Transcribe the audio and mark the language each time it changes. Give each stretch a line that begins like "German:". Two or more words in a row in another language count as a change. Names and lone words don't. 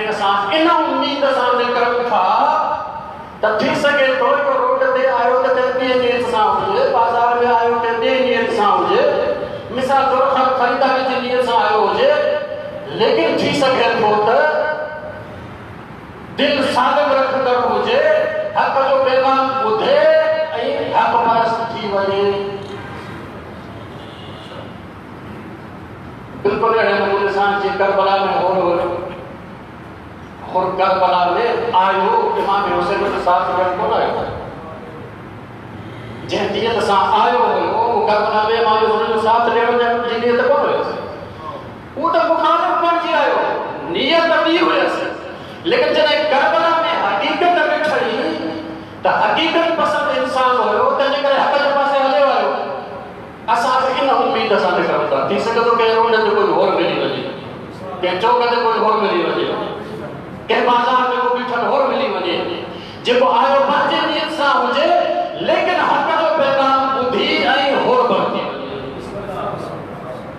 Sindhi: असां इन उम्मीद सां निकिरूं था त थी सघे थो हिकु रोड ते आयो त ॿिए नियत सां हुजे, बाज़ार में आयो त ॿिए नियत सां हुजे, मिसाल तौर ख़रीदारी जी नियत सां आयो हुजे, लेकिन थी सघे थो त दिलि सालिम रखंदड़ हुजे, हक़ जो पैगाम ॿुधे ऐं हक़ परस्त थी वञे। बिल्कुलु अहिड़े नमूने सां जीअं करबला में हो हुयो, और करबला में आयो इमाम हुसैन
Urdu: के साथ में
Sindhi: कोन आयो, जंहिं नियत सां आयो हुयो वो करबला में इमाम हुसैन
Urdu: के साथ
Sindhi: ॾियण जी नियत कोन हुयसि, वो त मुखालिफ़ बणिजी आयो, नियत ॿी हुयसि। लेकिन जॾहिं करबला में हक़ीक़त ॾिठई त हक़ीक़त पसंद इंसान हुयो, तंहिंजे करे हक़ जे पासे हलियो आयो। असां इन उम्मीद सां निकिरूं था, थी सघे थो कंहिं रोड ते कोई होर मिली वञे, कंहिं चौक ते कोई होर मिली वञे, कंहिं बाज़ार में को बीठल होर मिली वञे, जेको आयो पंहिंजे नियत सां हुजे, लेकिन हक़ जो पैगाम ॿुधी ऐं होर बणिजी वञे।